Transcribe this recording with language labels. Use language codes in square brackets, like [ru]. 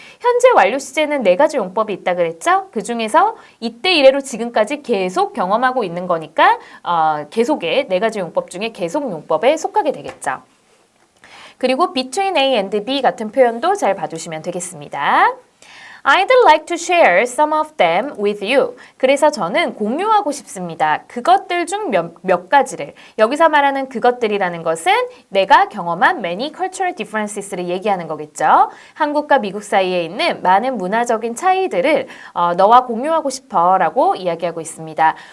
[ko] 현재 완료 시제는 4가지 용법이 있다 그랬죠? 그 중에서 이때 이래로 지금까지 계속 경험하고 있는 거니까 계속의 4가지 용법 중에 계속 용법에 속하게 되겠죠. 그리고 between A and B 같은 표현도 잘 봐주시면 되겠습니다. [en] I'd like to share some of them with you. [ko] 그래서 저는 공유하고 싶습니다. 그것들 중 몇 가지를. 여기서 말하는 그것들이라는 것은 내가 경험한 [en] many cultural differences [ko] 를 얘기하는 거겠죠. 한국과 미국 사이에 있는 많은 문화적인 차이들을 너와 공유하고 싶어 라고 이야기하고 있습니다.